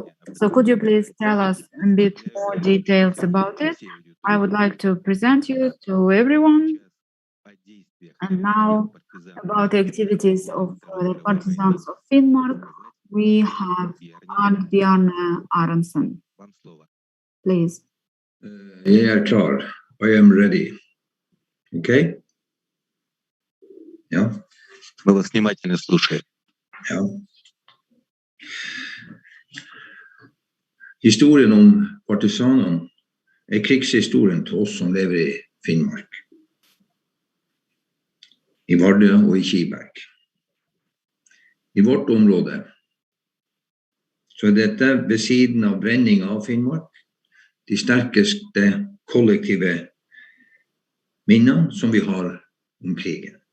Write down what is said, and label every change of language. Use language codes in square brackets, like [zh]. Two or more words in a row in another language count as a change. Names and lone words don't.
[en] So could you please tell us a bit more details about it? I would like to present you to everyone. And now about the activities of the partisans of Finnmark, we have Björn Aronson. Please. [no] Jeg klar. [en] I am ready. Okay? [no] Ja. [ru] Мы вас внимательно слушаем. [no] Ja. Historien om partisanene krigshistorien til oss som lever i Finnmark, i Vardø og i Kiberg. I vårt område så dette ved siden av brenning av Finnmark de sterkeste kollektive minnene som vi har om krigen.